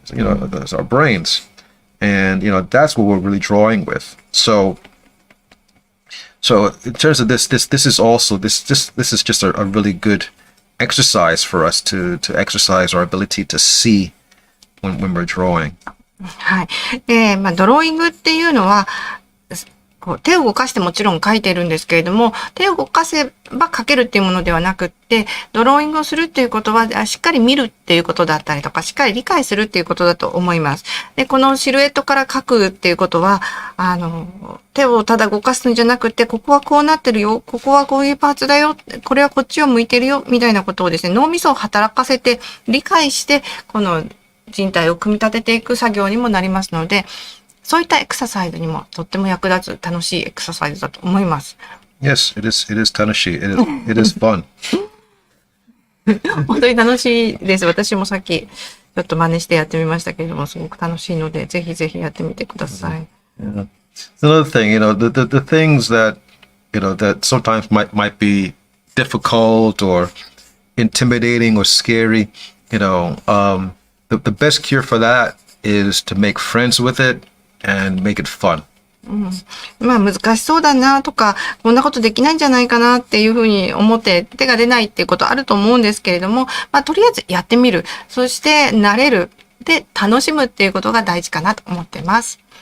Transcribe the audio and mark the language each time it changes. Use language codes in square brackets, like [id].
[en] It's our brains, and that's what we're really drawing with. So in terms of this is also this is just a really good exercise for us to exercise our ability to see when we're drawing. [ja] はい。ドローイングっていうのは、こう手を動かしてもちろん描いてるんですけれども、手を動かせば描けるっていうものではなくって、ドローイングをするっていうことは、しっかり見るっていうことだったりとか、しっかり理解するっていうことだと思います。で、このシルエットから描くっていうことは、手をただ動かすんじゃなくて、ここはこうなってるよ、ここはこういうパーツだよ、これはこっちを向いてるよ、みたいなことをですね、脳みそを働かせて、理解して、この人体を組み立てていく作業にもなりますので、そういったエクササイズにもとっても役立つ楽しいエクササイズだと思います。 [en] Yes, it is楽しい. It is fun. [ja] 本当に楽しいです。私もさっきちょっと真似してやってみましたけれども、すごく楽しいので、ぜひぜひやってみてください。 [en] Yeah. Another thing, the things that that sometimes might be difficult or intimidating or scary, the best cure for that is to make friends with it and make it fun. [ja] まあ難しそうだなとか、こんなことできないんじゃないかなっていうふうに思って手が出ないっていうことあると思うんですけれども、まあとりあえずやってみる。そして慣れる。で、楽しむっていうことが大事かなと思っています。